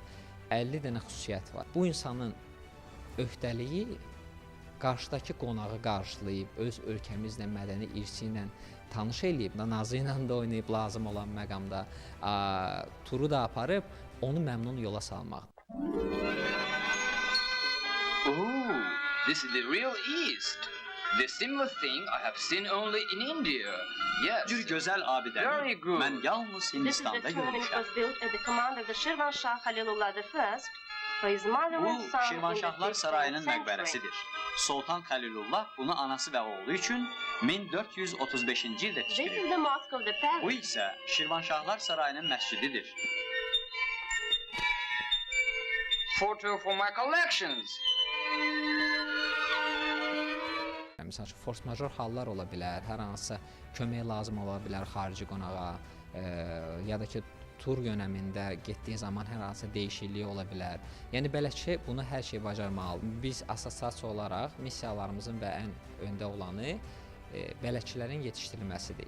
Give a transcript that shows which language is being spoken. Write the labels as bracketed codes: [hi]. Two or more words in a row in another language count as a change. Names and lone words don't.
[az] 50 dənə xüsusiyyət var. Bu insanın öhdəliyi qarşıdakı qonağı qarşılayıb, öz ölkəmizlə, mədəni irsi ilə tanış eləyib, nazı ilə də oynayıb lazım olan məqamda, turu da aparıb, onu məmnun yola salmaq. [en] Oh, this is the real East. The similar thing I have seen only in India. Yes. [az] Bir gözəl [en] Very [az] abidəni [en] good. [az] mən yalnız [en] This is [az] Hindistanda [en] the tomb. It [az] görmüşəm. [en] was built at the command of the Shirvanshah Halilullah I for his mother [az] Bu [en] and son in the [az] Şirvanşahlar [en] 15th [az] Sarayının [en] century. [az] məqbərəsidir. Sultan Xəlilullah bunu anası və oğlu üçün 1435-ci ildə [en] This is [az] tikdirib. [en] the mosque of the [az] Bu [en] palace. [az] isə Şirvanşahlar Sarayının məscididir. [en] Photo for my collections. [az] Məsəl üçün, [fr] force major [az] hallar ola bilər, hər hansısa kömək lazım ola bilər xarici qonağa, ya da ki, tur yönəmində getdiyi zaman hər hansısa dəyişiklik ola bilər. Yəni, bələdçi bunu hər şey bacarmalıdır. Biz assosiasiya olaraq missiyalarımızın və ən öndə olanı bələdçilərin yetişdirilməsidir.